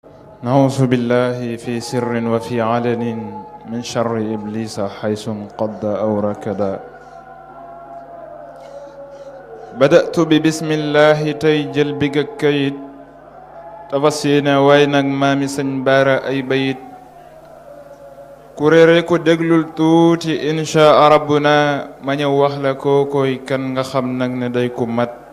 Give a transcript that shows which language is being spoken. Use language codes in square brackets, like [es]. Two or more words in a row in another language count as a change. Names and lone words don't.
[ar] نعوذ بالله في سر وفي علن من شر إبليس حيث انقض أو ركد. بدأت ببسم الله [wo] tey jël big ak kayit. Te fas yéene way nag maami Sëñ Baara ay bayit. Ku réere ko déglul tuuti, [ar] إن شاء ربنا, [wo] ma ñëw wax la koo koy kan nga xam nag ne day ku mat.